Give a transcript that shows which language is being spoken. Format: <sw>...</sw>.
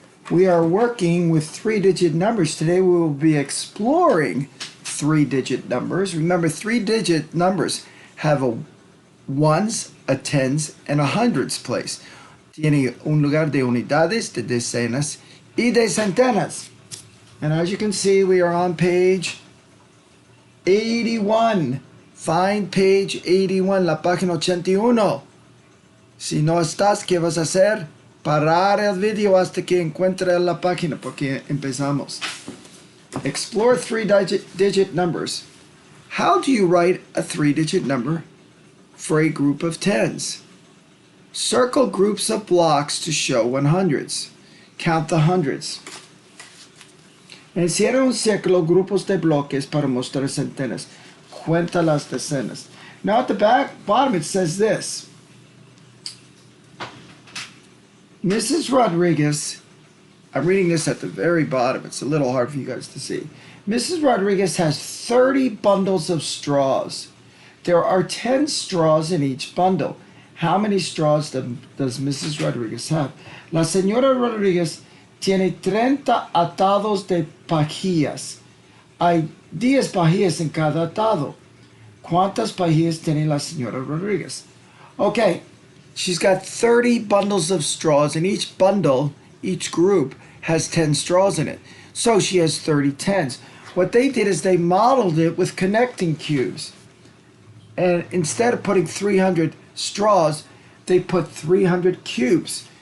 <en>We are working with three-digit numbers. Today we will be exploring three-digit numbers. Remember, three-digit numbers have a ones, a tens, and a hundreds place.</en> <es>Tiene un lugar de unidades, de decenas, y de centenas.</es> <en>And as you can see, we are on page 81. Find page 81,</en> <es>la página 81. Si no estás, ¿qué vas a hacer? Parar el video hasta que encuentre la página, porque empezamos.</es> <en>Explore three-digit numbers. How do you write a three-digit number for a group of tens? Circle groups of blocks to show 100s. Count the hundreds.</en> <es>Encierra un círculo grupos de bloques para mostrar centenas. Cuenta las decenas.</es> <en>Now at the bottom it says this. Mrs. Rodriguez, I'm reading this at the very bottom. It's a little hard for you guys to see. Mrs. Rodriguez has 30 bundles of straws. There are 10 straws in each bundle. How many straws does Mrs. Rodriguez have?</en> <es>La señora Rodriguez tiene 30 atados de pajillas. Hay 10 pajillas en cada atado. ¿Cuántas pajillas tiene la señora Rodriguez?</es> <en>Okay. She's got 30 bundles of straws, and each bundle, each group, has 10 straws in it. So she has 30 tens. What they did is they modeled it with connecting cubes. And instead of putting 300 straws, they put 300 cubes.</en>